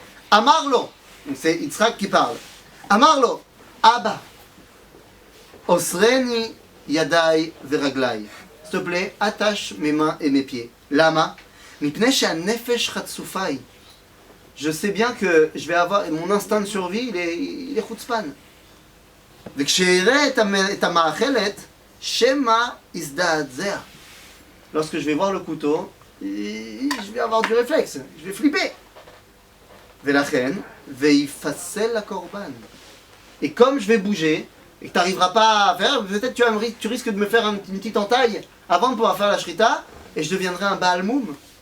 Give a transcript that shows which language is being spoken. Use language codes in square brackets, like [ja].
[he] Amarlo, [fr] c'est Yitzhak qui parle. [he] Amarlo, Abba, Osreni Yadai Veraglai. [fr] S'il te plaît, attache mes mains et mes pieds. [he] Lama, Mipnei she'hanefesh chatzufai. [fr] Je sais bien que je vais avoir mon instinct de survie, il est chutzpan. [he] וכשאראה את המאכלת, שמא יזדעזע. [fr] Lorsque je vais voir le couteau, je vais avoir du réflexe, je vais flipper. [he] ולכן, ויפסל לקורבן. [fr] Et comme je vais bouger, et que tu n'arriveras pas à faire, peut-être tu risques de me faire une petite entaille avant de pouvoir faire la shrita, et je deviendrai un Baal Moum.